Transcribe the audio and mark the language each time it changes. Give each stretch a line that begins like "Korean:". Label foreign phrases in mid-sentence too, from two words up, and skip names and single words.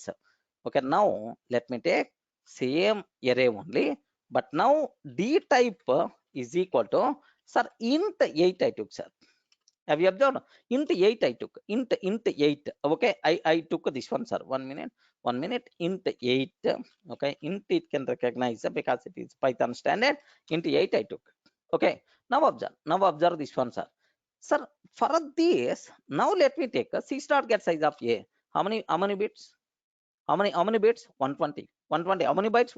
English: Okay, now let me take same array only, but now d type is equal to, sir, int 8 I took, sir. Have you observed? Int 8 I took. Int 8. Okay, I took this one, sir. 1 minute. 1 minute. Int 8. Okay, int it can recognize because it is Python standard. Int 8 I took. Okay, now observe. Now observe this one, sir. Sir, for this, now let me take a C star get size of A. How many bits? How many bits? 120. 120. How many bytes?